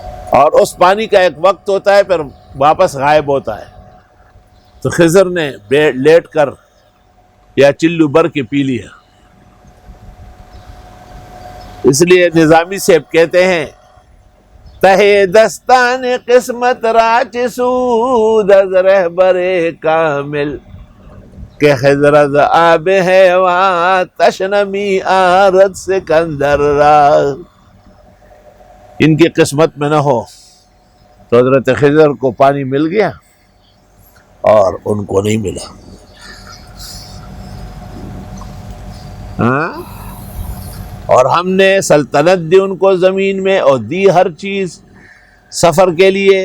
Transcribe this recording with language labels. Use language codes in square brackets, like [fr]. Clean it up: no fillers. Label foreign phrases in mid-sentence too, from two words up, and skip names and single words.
[ur] اور اس پانی کا ایک وقت ہوتا ہے پھر واپس غائب ہوتا ہے. تو خضر نے لیٹ کر یا چلو بھر کے پی لیا. اس لیے نظامی صاحب کہتے ہیں [fa] تہے دستان قسمت راچ سود از رہبر کامل کہ خضر از آب حیوان تشنمی آرد سکندر را. [ur] ان کی قسمت میں نہ ہو تو حضرت خضر کو پانی مل گیا اور ان کو نہیں ملا. ہاں، اور ہم نے سلطنت دی ان کو زمین میں اور دی ہر چیز سفر کے لیے.